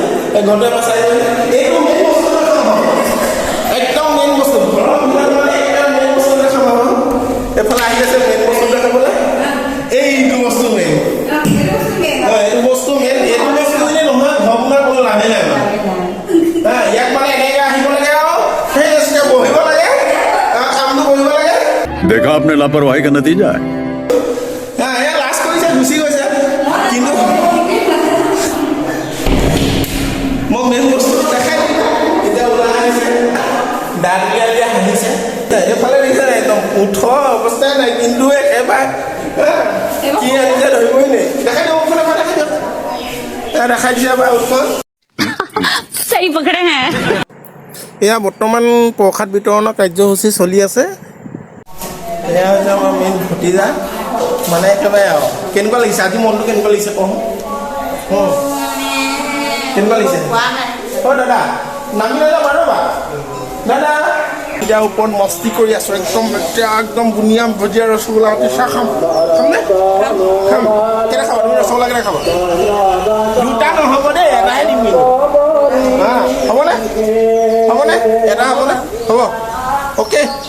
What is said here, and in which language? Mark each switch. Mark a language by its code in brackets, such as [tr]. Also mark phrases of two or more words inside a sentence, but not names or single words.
[as] ঘৰটো এবাৰ চাই এইটো মেইন বস্তু একদম মেইন বস্তু ঘৰৰ ভিতৰত মানে একদম মেইন বস্তু দেখাম আৰু এইফালে আহি আছে মেইন বস্তু দেখাবলৈ এইটো বস্তু মেইন এইটো বস্তু মেইন এইটো বস্তু যদি নহয় ঘৰ বনোৱাৰ কোনো লাভেই নাই ইয়াক মানে এনেকৈ আহিব লাগে আৰু সেই বহিব লাগে কামটো কৰিব লাগে [hi] देखा आपने लापरवाही का नतीजा है [as] লাষ্ট কৰিছে গুচি গৈছে কিন্তু মই মেইন বস্তুটো দেখাই দিলোঁ এতিয়া ওলাই আহিছে দাঁত উলিয়াই হাঁহিছে এইফালে দেখিছে নাই একদম উঠৰ অৱস্থাই নাই কিন্তু একেবাৰে কি আনিছে ধৰিবই নাই দেখাই দিয়ক ওখনে দেখাই দিয়ক দেখাই দিছে এবাৰ উঠখন [hi] सही पकड़े हैं [as] এয়া বৰ্তমান প্ৰসাদ বিতৰণৰ কাৰ্যসূচী চলি আছে এয়া হৈছে আমাৰ মেইন ভতিজা মানে একেবাৰে আৰু কেনেকুৱা লাগিছে আজি মনটো কেনেকুৱা লাগিছে কওঁ কেনেকুৱা লাগিছে অ' দাদা নামি নাযাওঁ বাৰু বা দাদা এতিয়া ওপৰত মস্তি কৰি আছোঁ একদম এতিয়া একদম বুনিয়া ভজিয়া ৰসগোল্লা চাহ খাম খামনে খাম কেনে খাবা তুমি ৰসগোল্লা কেনে খাবা দুটা নহ'ব দেই এটাহে দিম কিন্তু হ'বনে হ'বনে এটা হ'বনে হ'ব অ'কে